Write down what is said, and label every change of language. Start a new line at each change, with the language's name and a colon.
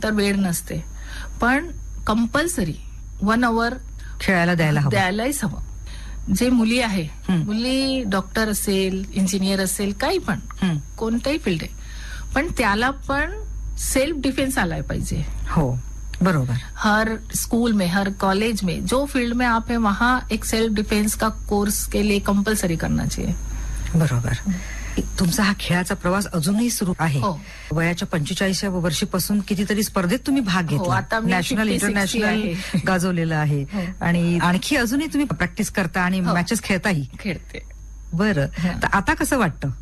Marathi: तर वेळ नसते, पण कंपल्सरी 1 आवर खेळायला द्यायला हवं, द्यायलाच हवं. जे मुली आहे, मुली डॉक्टर असेल, इंजिनियर असेल, काही पण कोणत्याही फील्ड आहे, पण त्याला पण सेल्फ डिफेन्स आलाय पाहिजे. हो बरोबर.
Hindi: हर स्कूल में, हर कॉलेज में, जो फील्ड में आप है वहां एक सेल्फ डिफेन्स का कोर्स के लिए कंपल्सरी करना चाहिए.
Marathi: बरोबर. तुमचा हा खेळाचा प्रवास अजूनही सुरू आहे. वयाच्या 45व्या वर्षीपासून कितीतरी स्पर्धेत तुम्ही भाग घेतला, नॅशनल इंटरनॅशनल गाजवलेलं आहे, आणि आणखी अजूनही तुम्ही प्रॅक्टिस करता आणि मॅचेस खेळताही. खेळते. बरं, तर आता कसं वाटतं?